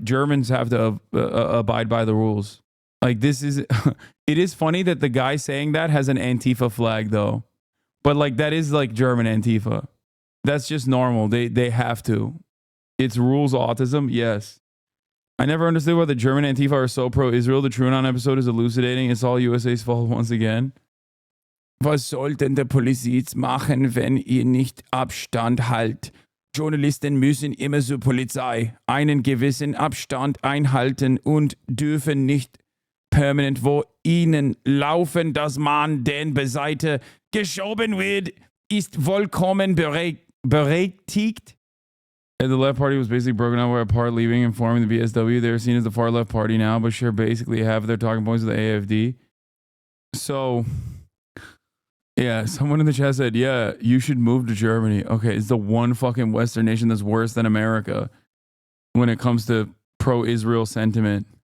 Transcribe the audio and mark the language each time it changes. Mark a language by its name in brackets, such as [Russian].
[English] Germans have to abide by the rules. Like this is, it is funny that the guy saying that has an Antifa flag though. But like that is like German Antifa. That's just normal. They have to. It's rules autism, yes. I never understood why the German Antifa are so pro-Israel. The TrueAnon episode is elucidating. It's all USA's fault once again. [German] Was soll denn der Polizist machen, wenn ihr nicht Abstand halt? Journalisten müssen immer zur Polizei einen gewissen Abstand einhalten und dürfen nicht permanent wo ihnen laufen, dass man den Beiseite geschoben wird, ist vollkommen berechtigt. [English] And the left party was basically broken up by part leaving and forming the BSW. They're seen as the far left party now, but share basically half of their talking points with the AfD. So, yeah, someone in the chat said, yeah, you should move to Germany. Okay, it's the one fucking Western nation that's worse than America when it comes to pro-Israel sentiment.